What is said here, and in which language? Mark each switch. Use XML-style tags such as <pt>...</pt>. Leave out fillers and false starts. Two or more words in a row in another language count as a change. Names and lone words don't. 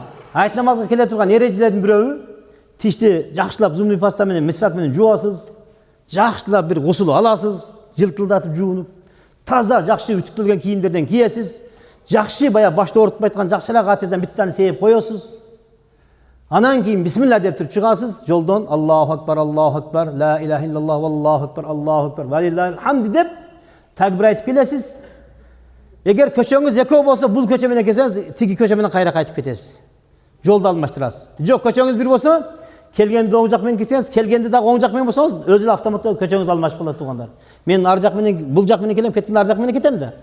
<ky>Айт намазга келе турган эрежелердин бирөөү тишти жакшылап зумный паста менен, мисвак менен жуасыз, жакшылап бир гусул аласыз, жылтылдатып жуунуп, таза жакшы үтүктөлгөн кийимдерден кийесиз, жакшы баягы башты оорутпайткан жакшыраак атырдан биттаны сээп коесуз. Анан кийин бисмилла деп туруп чыгасыз, жолдон</ky> <ar>الله أكبر لا إله إلا الله الله أكبر ولله الحمد</ar> <ky>деп такбир айтып келесиз. Эгер көчөңүз экөө болсо, бул көчө менен келсеңиз, тиги көчө менен кайра кайтып кетесиз. Жолду алмаштырасыз. Жок, көчөңүз бир болсо, келгенде оң жак менен келсеңиз, келгенде дагы оң жак менен болсоңуз, өзү эле автоматтуу көчөңүз алмашып калат туугандар. Мен ар жак менен, бул жак менен келем, кеткенде ар жак менен кетем да.</ky>